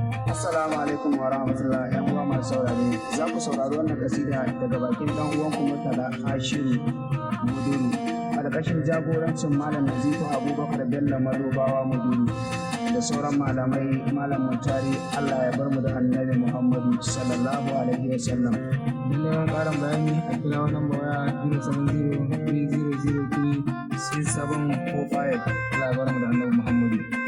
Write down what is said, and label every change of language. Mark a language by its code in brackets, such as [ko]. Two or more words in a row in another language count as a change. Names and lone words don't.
[ar] السلام عليكم ورحمة الله, [ha] ƴan uwa masu saurare. Za ku saurari wannan kasida daga bakin ɗan uwanku Murtala Ashiru Muduru, a ƙarƙashin jagorancin Malam Nazifu Abubakar Bello Madobawa Muduru da sauran malamai, Malam Muntari, Allah ya bar mu da Annabi Muhammadu [ar] صلى الله عليه وسلم. [ha] Don neman ƙarin bayani, a kira wannan waya zero seven zero three zero zero three. six seven four five. Allah ya bar mu da Annabi Muhammadu.